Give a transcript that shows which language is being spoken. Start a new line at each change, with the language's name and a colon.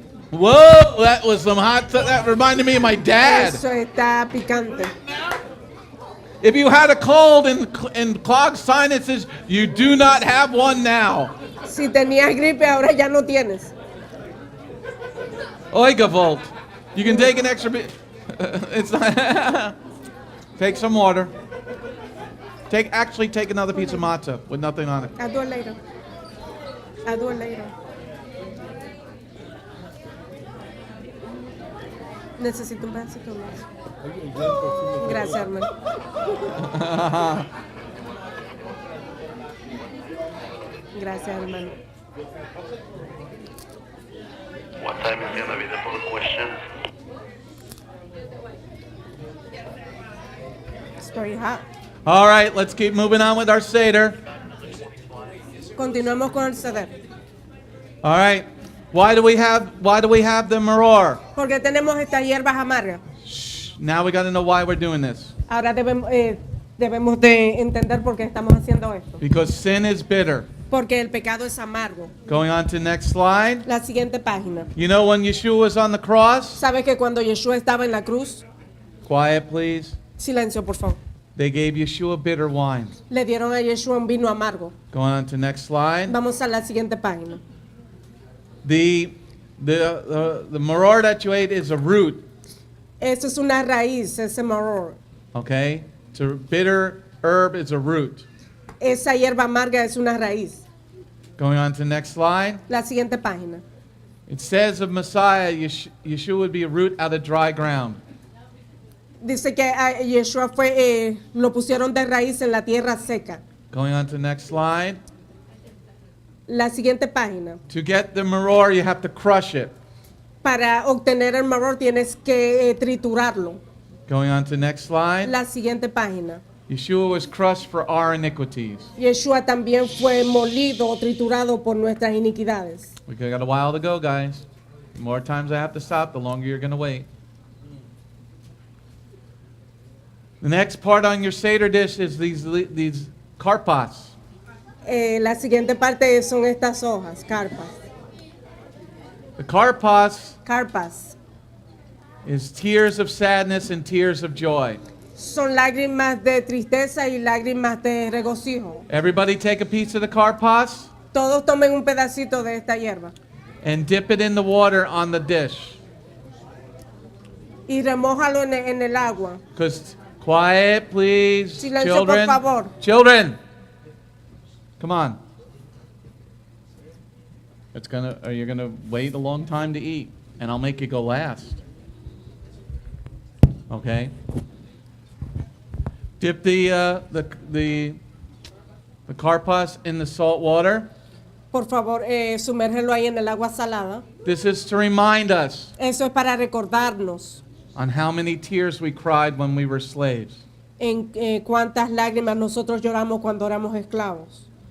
English: whoa, that was some hot. That reminded me of my dad.
Spanish: Eso está picante.
English: If you had a cold and clogged sinuses, you do not have one now.
Spanish: Si tenías gripe, ahora ya no tienes. Oiga, Volt.
English: You can take an extra bit. It's take some water. Actually take another piece of matzah with nothing on it. I'll do it later. I'll do it later.
Spanish: Necesito un pedacito más. Gracias, hermano. Gracias, hermano.
English: What time is gonna be the full question? It's very hot. All right, let's keep moving on with our Seder.
Spanish: Continuamos con el Seder.
English: All right. Why do we have the maror?
Spanish: Porque tenemos estas hierbas amargas.
English: Now we got to know why we're doing this.
Spanish: Ahora debemos de entender por qué estamos haciendo esto.
English: Because sin is bitter.
Spanish: Porque el pecado es amargo.
English: Going on to next slide.
Spanish: La siguiente página.
English: You know when Yeshua was on the cross?
Spanish: ¿Sabe que cuando Yeshua estaba en la cruz?
English: Quiet, please.
Spanish: Silencio, por favor.
English: They gave Yeshua bitter wine.
Spanish: Le dieron a Yeshua un vino amargo.
English: Going on to next slide.
Spanish: Vamos a la siguiente página.
English: The maror that you ate is a root.
Spanish: Eso es una raíz, ese maror.
English: Okay? It's a bitter herb is a root.
Spanish: Esa hierba amarga es una raíz.
English: Going on to next slide.
Spanish: La siguiente página.
English: It says of Messiah, Yeshua would be a root out of dry ground.
Spanish: Dice que a Yeshua lo pusieron de raíz en la tierra seca.
English: Going on to next slide.
Spanish: La siguiente página.
English: To get the maror, you have to crush it.
Spanish: Para obtener el maror tienes que triturarlo.
English: Going on to next slide.
Spanish: La siguiente página.
English: Yeshua was crushed for our iniquities.
Spanish: Yeshua también fue molido o triturado por nuestras iniquidades.
English: We got a while to go, guys. The more times I have to stop, the longer you're going to wait. The next part on your Seder dish is these karpas.
Spanish: La siguiente parte son estas hojas, carpas.
English: The karpas
Spanish: Carpas
English: is tears of sadness and tears of joy.
Spanish: son lágrimas de tristeza y lágrimas de regocijo.
English: Everybody take a piece of the karpas
Spanish: Todos tomen un pedacito de esta hierba
English: and dip it in the water on the dish.
Spanish: y remójalo en el agua.
English: Because, quiet, please,
Spanish: Silencio,
English: children.
Spanish: por favor.
English: Children, come on. You're gonna wait a long time to eat, and I'll make you go last. Okay. Dip the karpas in the salt water.
Spanish: Por favor, sumérgelo ahí en el agua salada.
English: This is to remind us
Spanish: Eso es para recordarnos
English: on how many tears we cried when we were slaves.
Spanish: en cuántas lágrimas nosotros lloramos cuando éramos esclavos.